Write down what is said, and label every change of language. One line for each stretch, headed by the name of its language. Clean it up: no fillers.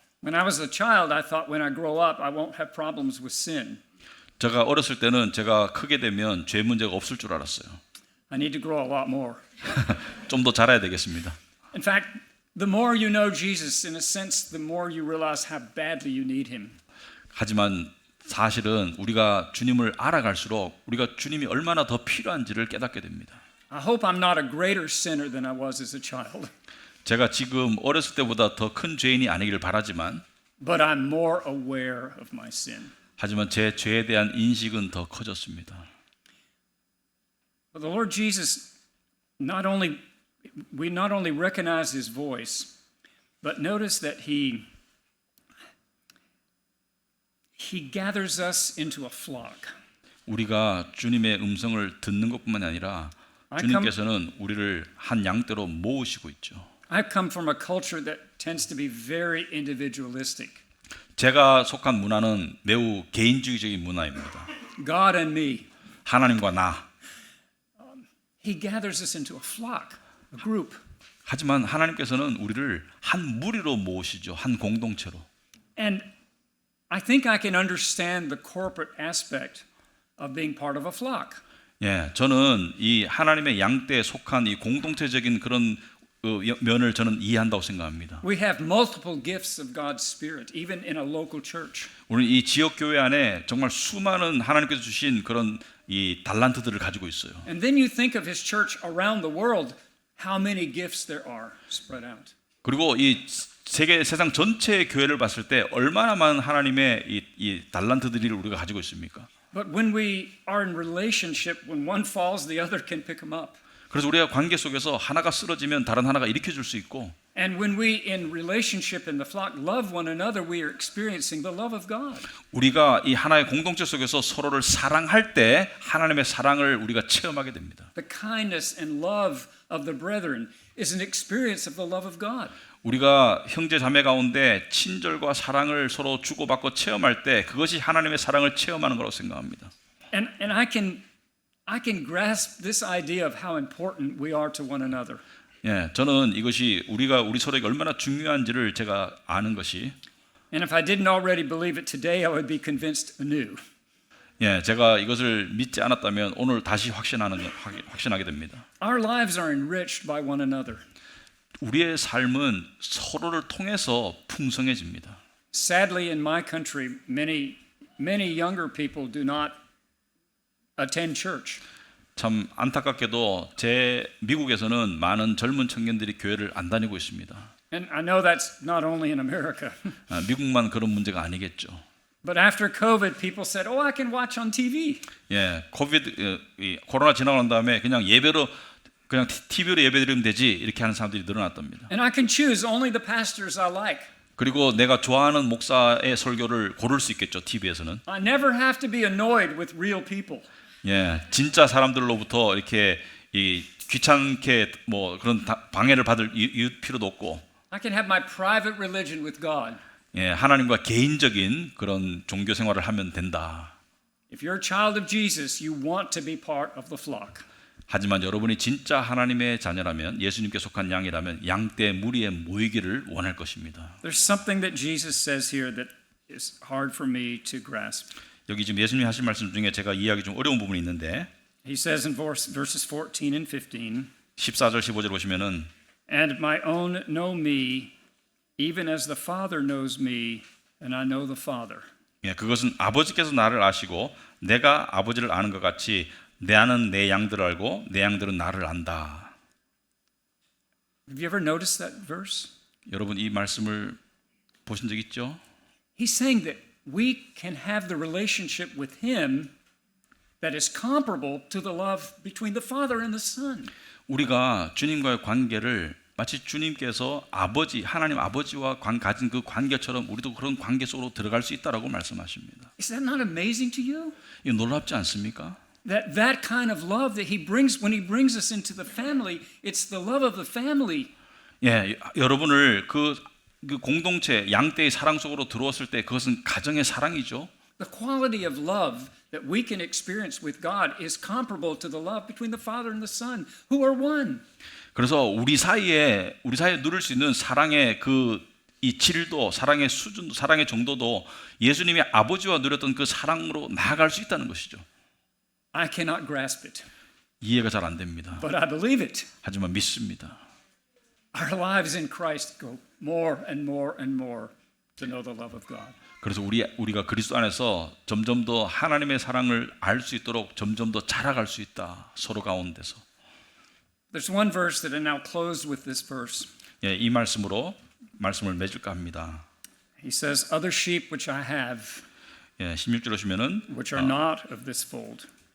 English: When I was a child, I thought when I grow up, I won't have problems with sin.
Korean: 제가 어렸을 때는 제가 크게 되면 죄 문제가 없을 줄 알았어요.
English: I need to grow a lot more.
Korean: 좀 더 자라야 되겠습니다.
English: In fact, the more you know Jesus, in a sense, the more you realize how badly you need him.
Korean: 하지만 사실은 우리가 주님을 알아갈수록 우리가 주님이 얼마나 더 필요한지를 깨닫게 됩니다.
English: I hope I'm not a greater sinner than I was as a child,
Korean: 제가 지금 어렸을 때보다 더 큰 죄인이 아니기를 바라지만
English: but I'm more aware of my sin.
Korean: 하지만 제 죄에 대한 인식은 더 커졌습니다.
English: But the Lord Jesus, we not only recognize his voice, but notice that he gathers us into a flock.
Korean: 우리가 주님의 음성을 듣는 것뿐만이 아니라 주님께서는 우리를 한 양떼로 모으시고 있죠.
English: I come from a culture that tends to be very individualistic.
Korean: 제가 속한 문화는 매우 개인주의적인 문화입니다.
English: God and me.
Korean: 하나님과 나.
English: He gathers us into a flock, a group.
Korean: 하지만 하나님께서는 우리를 한 무리로 모으시죠. 한 공동체로.
English: And I think I can understand the corporate aspect of being part of a flock.
Korean: 예, 저는 이 하나님의 양떼에 속한 이 공동체적인 그런 면을 저는 이해한다고 생각합니다.
English: We have multiple gifts of God's Spirit, even in a local church.
Korean: 우리 이 지역 교회 안에 정말 수많은 하나님께서 주신 그런 이 달란트들을 가지고 있어요.
English: And then you think of His church around the world, how many gifts there are spread out.
Korean: 그리고 이 세상 전체의 교회를 봤을 때 얼마나 많은 하나님의 이 달란트들을 우리가 가지고 있습니까?
English: But when we are in relationship, when one falls, the other can pick him up.
Korean: 그래서 우리가 관계 속에서 하나가 쓰러지면 다른 하나가 일으켜 줄 수 있고,
English: And when we in relationship in the flock love one another, we are experiencing the love of God.
Korean: 우리가 이 하나의 공동체 속에서 서로를 사랑할 때 하나님의 사랑을 우리가 체험하게 됩니다.
English: The kindness and love of the brethren is an experience of the love of God.
Korean: 우리가 형제 자매 가운데 친절과 사랑을 서로 주고받고 체험할 때 그것이 하나님의 사랑을 체험하는 거라고 생각합니다.
English: And I can grasp this idea of how important we are to one another.
Korean: 예, 저는 이것이 우리 서로에게 얼마나 중요한지를 제가 아는 것이,
English: And if I didn't already believe it today, I would be convinced anew.
Korean: 예, 제가 이것을 믿지 않았다면 오늘 다시 확신하게 됩니다.
English: Our lives are enriched by one another.
Korean: 우리의 삶은 서로를 통해서 풍성해집니다.
English: Sadly, in my country, many younger people do not attend church.
Korean: 참 안타깝게도 제 미국에서는 많은 젊은 청년들이 교회를 안 다니고 있습니다.
English: And I know that's not only in America.
Korean: 미국만 그런 문제가 아니겠죠.
English: But after COVID, people said, "Oh, I can watch on TV."
Korean: 예, 코로나 지나고 난 다음에 그냥 TV로 예배드리면 되지 이렇게 하는 사람들이 늘어났답니다.
English: And I can choose only the pastors I like.
Korean: 그리고 내가 좋아하는 목사의 설교를 고를 수 있겠죠, TV에서는.
English: I never have to be annoyed with real people.
Korean: 예, 진짜 사람들로부터 이렇게 귀찮게 뭐 그런 방해를 받을 필요도 없고.
English: I can have my private religion with God.
Korean: 예, 하나님과 개인적인 그런 종교 생활을 하면 된다.
English: If you're a child of Jesus, you want to be part of the flock.
Korean: 하지만 여러분이 진짜 하나님의 자녀라면, 예수님께 속한 양이라면 양떼 무리에 모이기를 원할 것입니다.
English: There's something that Jesus says here that is hard for me to grasp.
Korean: 여기 지금 예수님이 하신 말씀 중에 제가 이해하기 좀 어려운 부분이 있는데,
English: He says in verses 14 and 15,
Korean: 14절 15절 보시면은
English: "And my own know me, even as the Father knows me, and I know the Father."
Korean: 예, 그것은 아버지께서 나를 아시고 내가 아버지를 아는 것 같이 나는 내 양들을 알고 내 양들은 나를 안다.
English: Have you ever noticed that verse?
Korean: 여러분 이 말씀을 보신 적 있죠?
English: He's saying that we can have the relationship with Him that is comparable to the love between the Father and the Son.
Korean: 우리가 주님과의 관계를 마치 주님께서 하나님 아버지와 가진 그 관계처럼 우리도 그런 관계 속으로 들어갈 수 있다라고 말씀하십니다.
English: Is that not amazing to you?
Korean: 이거 놀랍지 않습니까?
English: That kind of love that He brings when He brings us into the family, it's the love of the family.
Korean: 예, 여러분을 그 공동체 양떼의 사랑 속으로 들어왔을 때 그것은 가정의 사랑이죠.
English: The quality of love that we can experience with God is comparable to the love between the Father and the Son, who are one.
Korean: 그래서 우리 사이에 누릴 수 있는 사랑의 이 질도, 사랑의 수준, 사랑의 정도도 예수님이 아버지와 누렸던 그 사랑으로 나아갈 수 있다는 것이죠.
English: I cannot grasp it,
Korean: 이해가 잘 안 됩니다.
English: but I believe it.
Korean: 하지만 믿습니다.
English: Our lives in Christ go more and more and more to know the love of God.
Korean: 그래서 우리가 그리스도 안에서 점점 더 하나님의 사랑을 알 수 있도록 점점 더 자라갈 수 있다. 서로 가운데서.
English: There's one verse that I now close with this verse.
Korean: 예, 이 말씀으로 말씀을 맺을까 합니다.
English: He says, "Other sheep which I have,
Korean: 예, 16절 오시면은
English: which are not of this fold,